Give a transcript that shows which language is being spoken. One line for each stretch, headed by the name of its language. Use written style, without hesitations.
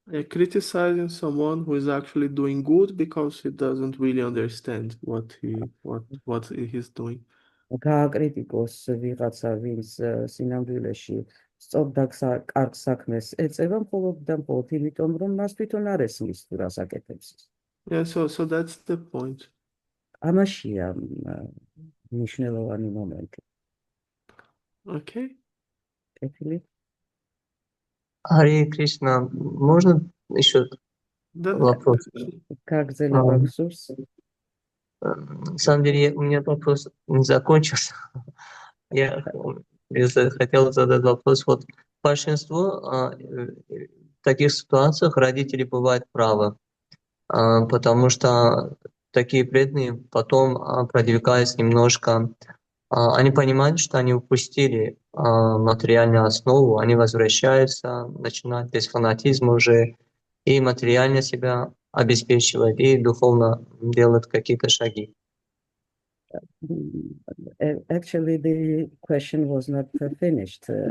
English: Criticizing someone who is actually doing good because he doesn't really understand what he's doing.
Georgian: გააკრიტიკოს ვიღაცა, ვინც სინამდვილეში სწორ კარგ საქმეს ეწევა მხოლოდ და მხოლოდ იმიტომ, რომ მას თვითონ არ ესმის თუ რას აკეთებს.
English: Yeah, so that's the point.
Georgian: ამაშია მნიშვნელოვანი მომენტი.
English: Okay.
Georgian: კეთილი?
Russian: Харе Кришна, можно еще вопрос?
Georgian: გაგრძელება გსურს?
Russian: На самом деле, у меня вопрос не закончился. Я хотел задать вопрос. Вот большинство в таких ситуациях родители бывают правы, потому что такие преданные потом продвигаясь немножко, они понимают, что они упустили материальную основу, они возвращаются, начинают без фанатизма уже и материально себя обеспечивать, и духовно делать какие-то шаги.
English: Actually, the question was not finished.